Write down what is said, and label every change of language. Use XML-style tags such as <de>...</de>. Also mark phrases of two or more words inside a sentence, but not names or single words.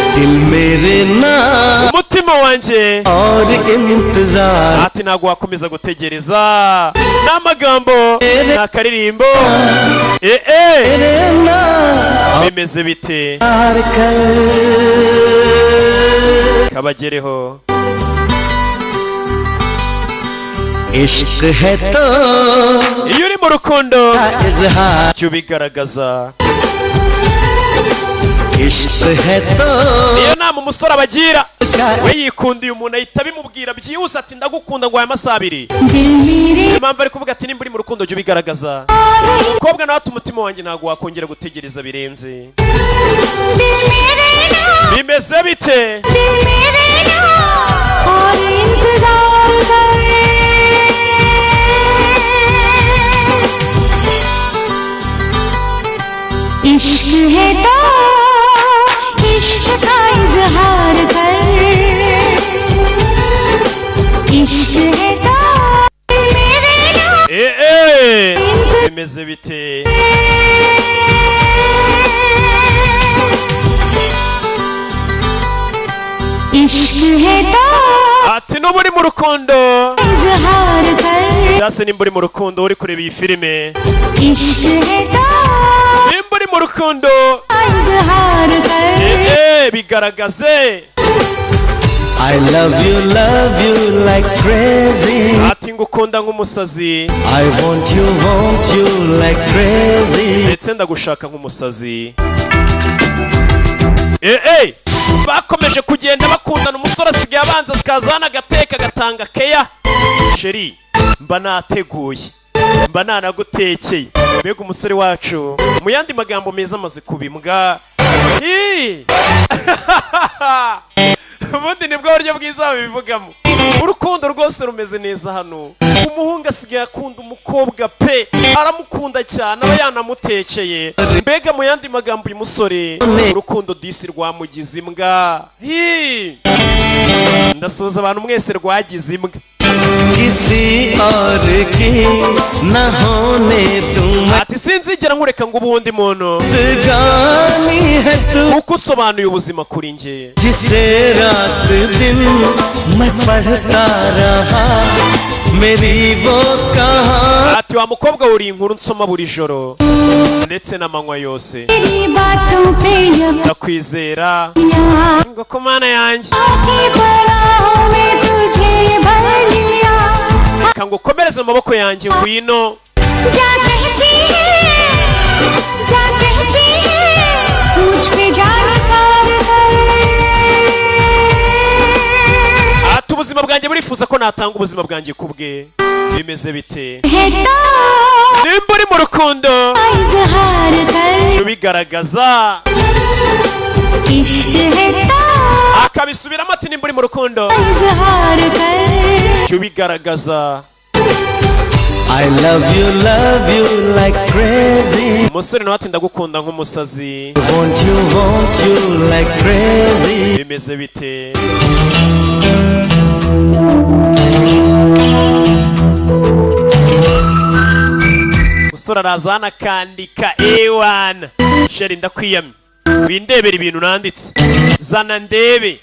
<rw>Umutima wanje ati ntago wakomeza gutegereza. N'amagambo n'akaririmbo. Bimeze bite? Kabagereho.</rw> <hi>इश्क है तो</hi> <rw>iyo uri mu rukundo cyo bigaragaza.</rw> <hi>इश्क है तो</hi> <rw>iyo nama umusore abagira we yikundiye umuntu ahita bimubwira byihuse ati ndagukunda ngo aya masabiri. Impamvu ari kuvuga ati nimba uri mu rukundo cyo bigaragaza. Umukobwa nawe ati umutima wanjye ntago wakongera gutegereza birenze. Bimeze bite?</rw> <hi>इश्क है तो इश्क का इजहार कर. इश्क है तो</hi> <rw>bimeze bite?</rw> <hi>इश्क है तो</hi> <rw>ati nuba uri mu rukundo</rw> <hi>इजहार कर.</hi> <rw>cyase nimba uri mu rukundo uri kureba iyi filime.</rw> <hi>इश्क है तो</hi> <rw>nimba uri mu rukundo</rw> <hi>इजहार कर.</hi> <rw>bigaragaze.</rw> <en>I love you like crazy.</en> <rw>ati ngukunda nk'umusazi.</rw> <en>I want you like crazy.</en> <rw>ndetse ndagushaka nk'umusazi. bakomeje kugenda bakundana. Umusore asigaye abanza akazana agateka agatanga keya. Sheri mba nateguye mba nanagutekeye. Mbega umusore wacu mu yandi magambo meza amaze kubimbwa. Ubundi nibwo buryo bwiza babivugamo. Urukundo rwose rumeze neza hano. Umuhungu asigaye akunda umukobwa pe, aramukunda cyane aba yanamutekeye. Mbega mu yandi magambo uyu musore urukundo disi rwamugize imbwa. Ndasuhuza abantu mwese rwagize imbwa.</rw> <hi>किसी और की न होने तुम</hi> <rw>ati sinzigera nkureka ngo ubundi muntu</rw> <hi>गानी है तू</hi> <rw>kuko usobanuye ubuzima kuri nge.</rw> <hi>जिसे रात दिन मैं पढ़ता रहा मेरी वो कहानी.</hi> <rw>ati wa mukobwa uri inkuru nsoma buri joro ndetse n'amanywa yose.</rw> <hi>तेरी बातों पे</hi> <rw>ndakwizera ngo ko mana yanjye kango komereze amaboko yanjye ngwino. ati ubuzima bwanjye burifuza ko natanga ubuzima bwanjye kubwe. bimeze bite? nimba uri mu rukundo bigaragaza. akabisubiramo ati nimba uri mu rukundo bigaragaza.</rw> <en>I love you like crazy.</en> <rw>umusore nawe ati ndagukunda nk'umusazi.</rw> <en>Want you like crazy.</en> <rw>bimeze bite? umusore araza hano akandika ewana. sheri ndakwiyamye windebera ibintu nanditse. zana ndebe.</rw>